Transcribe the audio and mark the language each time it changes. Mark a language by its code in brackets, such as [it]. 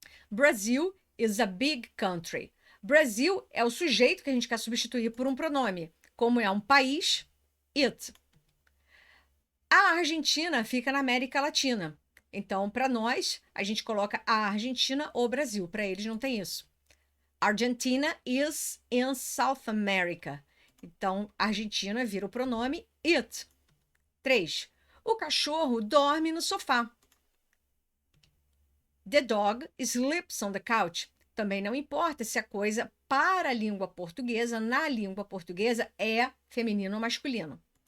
[en] Brazil is a big country. [pt] Brasil é o sujeito que a gente quer substituir por um pronome. Como é um país, it. A Argentina fica na América Latina. Então, para nós, a gente coloca a Argentina ou Brasil. Para eles não tem isso. [en] Argentina is in South America. [pt] Então, Argentina vira o pronome it. 3. O cachorro dorme no sofá. [en] The dog sleeps on the couch. [pt] Também não importa se a coisa para a língua portuguesa, na língua portuguesa, é feminino ou masculino.